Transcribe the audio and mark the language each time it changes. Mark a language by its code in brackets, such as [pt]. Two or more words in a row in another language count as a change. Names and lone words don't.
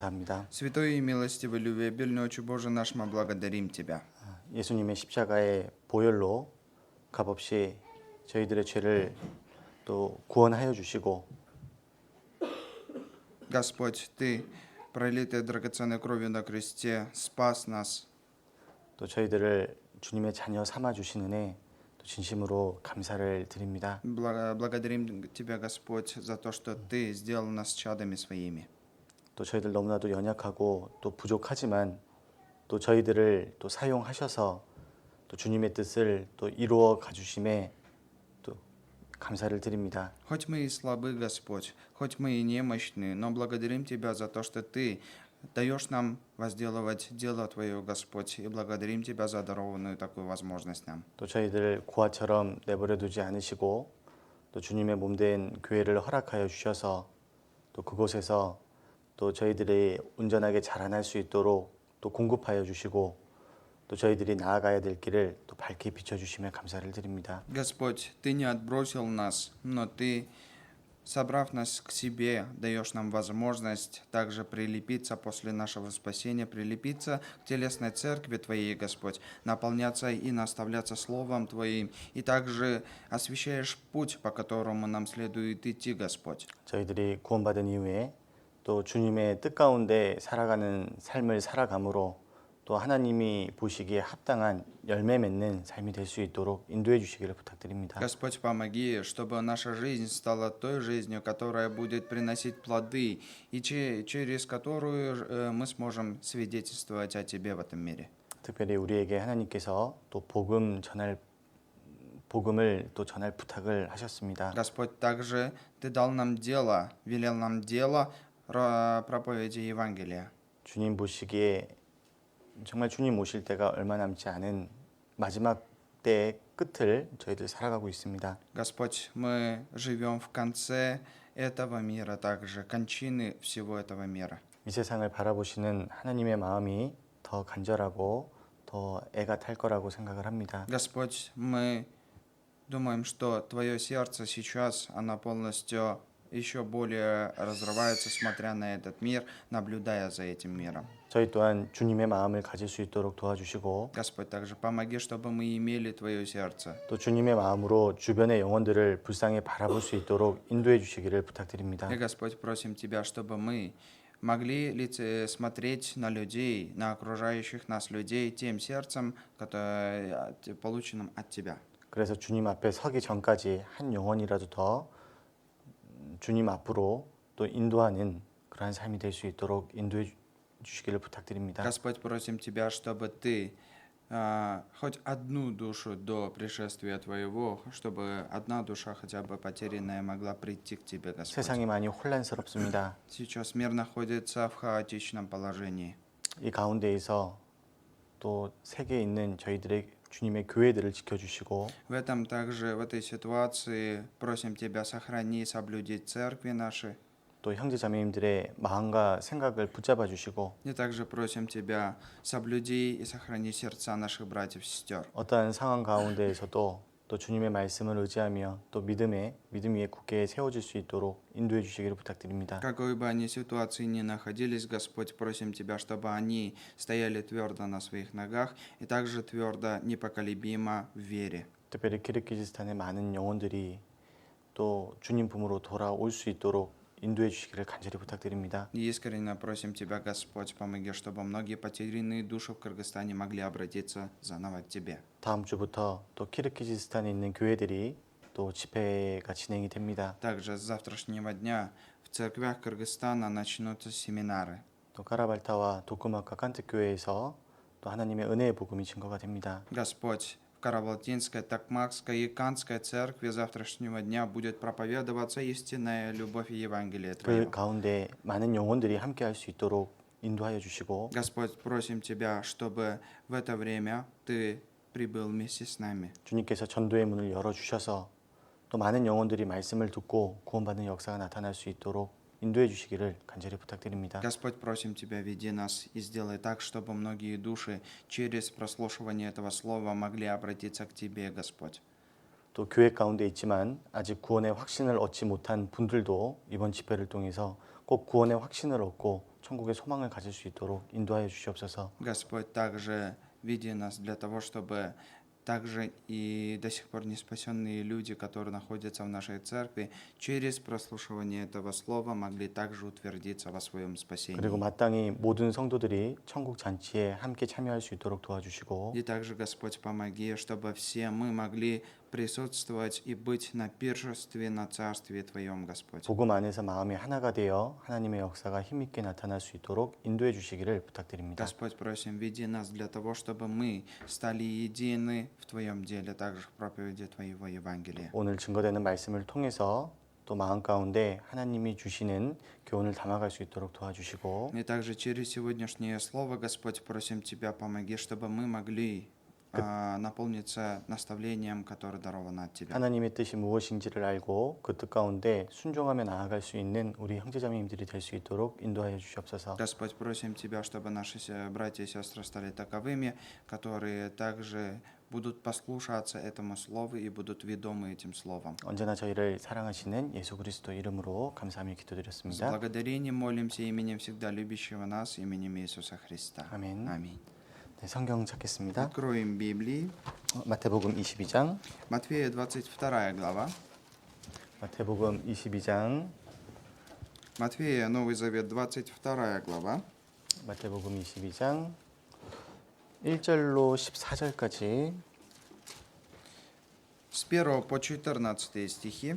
[ko] 합니다. [ru] Святой и милостивый, любвеобильный Отче Божий наш, мы благодарим Тебя. [ko] 예수님의 십자가의 보혈로 값없이 저희들의 죄를 또 구원하여 주시고 [ru] Господь, Ты, пролитая драгоценной кровью на кресте, спас нас. [ko] 또 저희들을 주님의 자녀 삼아 주시는 또 진심으로 감사를 드립니다. [ru] Благодарим Тебя, Господь, за то, что Ты сделал нас чадами Своими. [ko] 또 저희들 너무나도 연약하고 또 부족하지만 또 저희들을 또 사용하셔서 또 주님의 뜻을 또 이루어 가주심에 또 감사를 드립니다. [ru] Хоть мы и слабы, Господь, хоть мы и немощны, но благодарим Тебя за то, что Ты даешь нам возделывать дело Твое, Господь, и благодарим Тебя за дарованную такую возможность нам. [ko] 또 저희들을 고아처럼 내버려 두지 않으시고 또 주님의 몸된 교회를 허락하여 주셔서 또 그곳에서 또 저희들이 온전하게 자라날 수 있도록 또 공급하여 주시고 또 저희들이 나아가야 될 길을 또 밝게 비춰주시며 감사를 드립니다. [ru] Господь, Ты не отбросил нас, но Ты, собрав нас к себе, даешь нам возможность также прилепиться после нашего спасения, прилепиться к телесной церкви Твоей, Господь, наполняться и наставляться Словом Твоим, и также освещаешь путь, по которому нам следует идти, Господь. [ko] 저희들이 구원받은 이후에 또 주님의 뜻 가운데 살아가는 삶을 살아감으로 또 하나님이 보시기에 합당한 열매 맺는 삶이 될 수 있도록 인도해 주시기를 부탁드립니다. [ru] Господь, помоги, чтобы наша жизнь стала той жизнью, которая будет приносить плоды, и через которую мы сможем свидетельствовать о Тебе в этом мире. [ko] 특별히 우리에게 하나님께서 또 복음을 또 전할 부탁을 하셨습니다. [ru] Господь, также Ты дал нам дело, велел нам дело проповеди Евангелия. [ko] 주님 보시기에 정말 주님 오실 때가 얼마 남지 않은 마지막 때의 끝을 저희들 살아가고 있습니다. [ru] Господь, мы живем в конце этого мира, также кончины всего этого мира. [ko] 이 세상을 바라보시는 하나님의 마음이 더 간절하고 더 애가 탈 거라고 생각을 합니다. [ru] Господь, мы думаем, что Твое сердце сейчас, оно полностью еще более разрывается, смотря на этот мир, наблюдая за этим миром. [ko] 저희 또한 주님의 마음을 가질 수 있도록 도와주시고 [ru] Господь, также помоги, чтобы мы имели Твое сердце. [ko] 또 주님의 마음으로 주변의 영혼들을 불쌍히 바라볼 수 있도록 인도해 주시기를 부탁드립니다. [ru] И, Господь, просим Тебя, чтобы мы могли смотреть на людей, на окружающих нас людей тем сердцем, полученным от Тебя. [ko] 그래서 주님 앞에 서기 전까지 한 영혼이라도 더 주님 앞으로 또 인도하는 그러한 삶이 될 수 있도록 인도해 주시기를 부탁드립니다. [ru] Господь, просим Тебя, чтобы Ты хоть одну душу до пришествия Твоего, чтобы одна душа хотя бы потерянная могла прийти к Тебе, Господь. [ko] 세상이 많이 혼란스럽습니다. [ru] Сейчас мир находится в хаотичном положении. [ko] 이 가운데에서 또 세계에 있는 저희들의 주님의 교회들을 지켜주시고 [ru] В этой ситуации просим Тебя, сохрани и соблюди церкви наши. [ko] 또 형제자매님들의 마음과 생각을 붙잡아 주시고 [ru] И также просим Тебя, соблюди и сохрани сердца наших братьев и сестер. [ko] 어떠한 상황 가운데에서도 또 주님의 말씀을 의지하며 또 믿음 위에 굳게 세워질 수 있도록 인도해 주시기를 부탁드립니다. [ru] Какой бы они ситуации ни находились, Господь, просим Тебя, чтобы они стояли твердо на своих ногах и также твердо, непоколебимо в вере. [ko] 특별히 키르기즈스탄의 많은 영혼들이 또 주님 품으로 돌아올 수 있도록 인도해 주시기를 간절히 부탁드립니다. [ru] И искренне просим Тебя, Господь, помоги, чтобы многие потерянные души в Кыргызстане могли обратиться заново к Тебе. [ko] 다음 주부터 또 키르기즈스탄에 있는 교회들이 또 집회가 진행이 됩니다. [ru] Также с завтрашнего дня в церквях Кыргызстана начнутся семинары. [ko] 또 까라발타와 도크마카 칸트 교회에서 또 하나님의 은혜의 복음이 증거가 됩니다. [ru] Господь, в Карабалтинской, Токмакской и Канской церкви завтрашнего дня будет проповедоваться истинная любовь и Евангелие [ko] 그 [ru] Твоего. [ko] 가운데 많은 영혼들이 함께 할 수 있도록 인도하여 주시고 [ru] Господь, просим Тебя, чтобы в это время Ты прибыл вместе с нами. [ko] 주님께서 전도의 문을 열어 주셔서 또 많은 영혼들이 말씀을 듣고 구원받는 역사가 나타날 수 있도록 인도해 주시기를 간절히 부탁드립니다. [ru] Господь, просим Тебя, веди нас и сделай так, чтобы многие души через прослушивание этого слова могли обратиться к Тебе, Господь. [ko] 또 교회 가운데 있지만 아직 구원의 확신을 얻지 못한 분들도 이번 집회를 통해서 꼭 구원의 확신을 얻고 천국의 소망을 가질 수 있도록 인도하여 주시옵소서. [ru] Господь, также веди нас для того, чтобы также и до сих пор не спасенные люди, которые находятся в нашей церкви, через прослушивание этого слова могли также утвердиться во своем [ko] 그리고 [ru] спасении. [ko] 마땅히 모든 성도들이 천국 잔치에 함께 참여할 수 있도록 도와주시고 [ru] И также, Господь, помоги, чтобы все мы могли присутствовать и быть на пиршестве, на царстве Твоем, Господь. [ko] 복음 안에서 마음이 하나가 되어 하나님의 역사가 힘있게 나타날 수 있도록 인도해 주시기를 부탁드립니다. [ru] Господь, просим, веди нас для того, чтобы мы стали едины в Твоем деле, также в проповеди Твоего Евангелия. [ko] 오늘 증거되는 말씀을 통해서 또 마음 가운데 하나님이 주시는 교훈을 담아갈 수 있도록 도와주시고 [ru] И также через сегодняшнее слово, Господь, просим Тебя, помоги, чтобы мы могли наполниться наставлением, которое даровано от Тебя. [ko] 하나님의 뜻이 무엇인지를 알고 그 뜻 가운데 순종하며 나아갈 수 있는 우리 형제자매님들이 될 수 있도록 인도하여 주시옵소서. [ru] Господь, просим Тебя, чтобы наши братья и сестры стали таковыми, которые также будут послушаться этому слову и будут ведомы этим словом. [ko] 언제나 저희를 사랑하시는 예수 그리스도 이름으로 감사하며 [ru] С [ko] 기도드렸습니다. [ru] благодарением молимся именем всегда любящего нас, именем Иисуса Христа. [ko] 아멘. [ru] Аминь. [ko] 네, 성경 찾겠습니다. [ru] Откроем Библии. [ko] 마태복음 22장. [ru] Матфея 22 глава. [ko] 마태복음 22장. [ru] Матфея, Новый Завет, 22 глава. [ko] 마태복음 22장 1절로 14절까지. [ru] С 1 по 14 стихи.